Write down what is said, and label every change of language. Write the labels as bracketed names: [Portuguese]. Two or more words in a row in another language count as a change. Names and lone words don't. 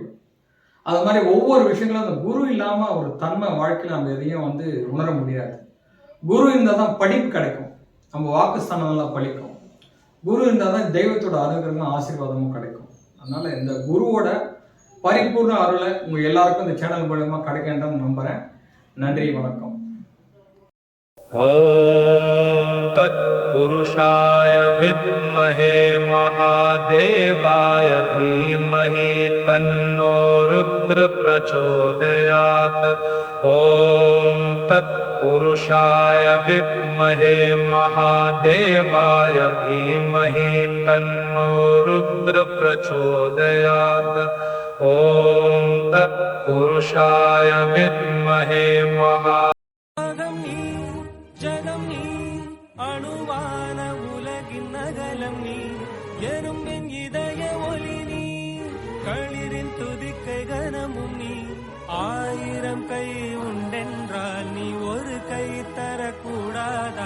[Tamil] அது மாதிரி ஒவ்வொரு விஷயங்களும் அந்த குரு இல்லாமல் ஒரு தன்மை வாழ்க்கையில் நம்ம எதையும் உணர முடியாது. குரு இருந்தால் தான் படிப்பு கிடைக்கும், நம்ம வாக்குஸ்தானம்லாம் பழிக்கும். குரு இருந்தால் தான் தெய்வத்தோட அனுகிரகம் ஆசீர்வாதமும் கிடைக்கும். அதனால இந்த குருவோட பரிபூர்ண அருளை உங்கள் எல்லாருக்கும் இந்த சேனல் மூலமாக கிடைக்கின்றன்னு நம்புகிறேன். நன்றி, வணக்கம். [Sanskrit] तत्पुरुषाय विद्महे महादेवाय धीमहि तन्नो रुद्र प्रचोदयात्। ॐ तत्पुरुषाय विद्महे महादेवाय धीमहि तन्नो रुद्र प्रचोदयात्। ॐ तत्पुरुषाय विद्महे महा [Tamil] அணுவான உலகின் நகலம் நீ, எறும்பின் இதய ஒளி நீ, களிரின் துதிக்கை கனமும் நீ. 1000 கை உண்டென்றால் நீ ஒரு கை தரக்கூடாதா?